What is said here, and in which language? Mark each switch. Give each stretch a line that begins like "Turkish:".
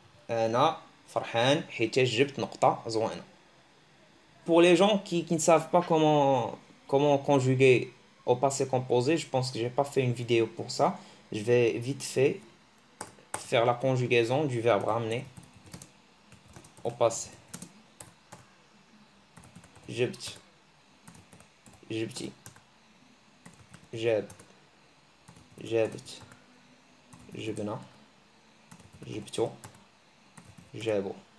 Arabic: أنا فرحان حيتاش جبت نقطة زوينة.
French: Pour les gens qui ne savent pas comment conjuguer au passé composé, je pense que j'ai pas fait une vidéo pour ça. Je vais vite fait faire la conjugaison du verbe ramener au passé.
Arabic: جبت جبتي جاب جابت جبنا جبتو جابوا.